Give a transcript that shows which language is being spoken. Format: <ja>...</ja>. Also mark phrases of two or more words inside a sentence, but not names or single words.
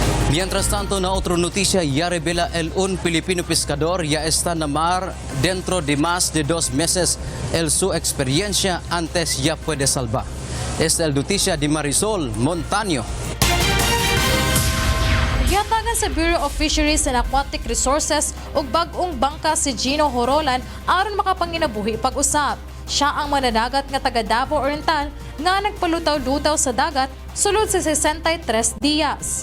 <cbk>Mientras tanto, na otra noticia, ya revela un Filipino pescador ya está na mar dentro de más de 2 meses. Su experiencia antes ya puede salvar. Esta es la noticia de Marisol Montaño.</cbk> <ceb>Gihatagan sa Bureau of Fisheries and Aquatic Resources ug bag-ong bangka si Gino Horolan aron makapanginabuhi pag-usab. Siya ang mananagat nga taga Davao Oriental nga nagpalutaw-lutaw sa dagat sulod sa 63 diyas.</ceb>